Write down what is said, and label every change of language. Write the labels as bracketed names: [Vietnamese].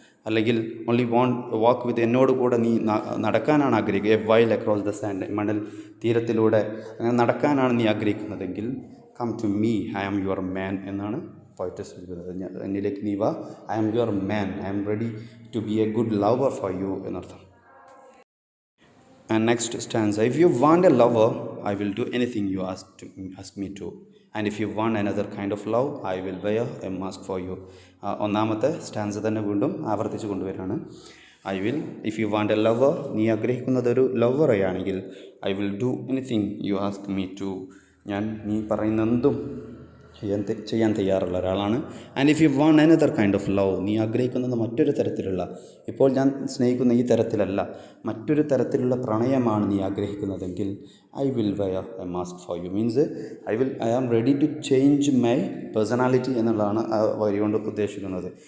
[Malayalam] അല്ലെങ്കിൽ [English] only walk with [Malayalam] എന്നോട് കൂടെ നീ നടക്കാനാണ് ആഗ്രഹിക്കുക, [English] a while across the sand, [Malayalam] മണൽ തീരത്തിലൂടെ അങ്ങനെ നടക്കാനാണ് നീ ആഗ്രഹിക്കുന്നതെങ്കിൽ [English] come to me, I am your man [Malayalam] എന്നാണ് പോയറ്റ് സൂചിപ്പിക്കുന്നത്. എന്നിലേക്ക് നീ വാ, [English] I am your man, I am ready to be a good lover for you [Malayalam] എന്നർത്ഥം. [English] And next stanza, if you want a lover, I will do anything you ask me to. And if you want another kind of love, I will wear a mask for you. [Malayalam] ഒന്നാമത്തെ stanza തന്നെ വീണ്ടും ആവർത്തിച്ച് കൊണ്ടുവരികയാണ്. [English] I will, if you want a lover, [Malayalam] നീ ആഗ്രഹിക്കുന്നത് ഒരു ലവറെയാണെങ്കിൽ, [English] I will do anything you ask me to, [Malayalam] ഞാൻ നീ പറയുന്നതെന്തും ചെയ്യാൻ തയ്യാറുള്ള ഒരാളാണ്. [English] and if you want another kind of love, [Malayalam] നീ ആഗ്രഹിക്കുന്നത് മറ്റൊരു തരത്തിലുള്ള, ഇപ്പോൾ ഞാൻ സ്നേഹിക്കുന്ന ഈ തരത്തിലല്ല, മറ്റൊരു തരത്തിലുള്ള പ്രണയമാണ് നീ ആഗ്രഹിക്കുന്നതെങ്കിൽ, [English] I will wear a mask for you, means I am ready to change my personality [Malayalam] എന്നുള്ളതാണ് ആ വരി കൊണ്ട് ഉദ്ദേശിക്കുന്നത്.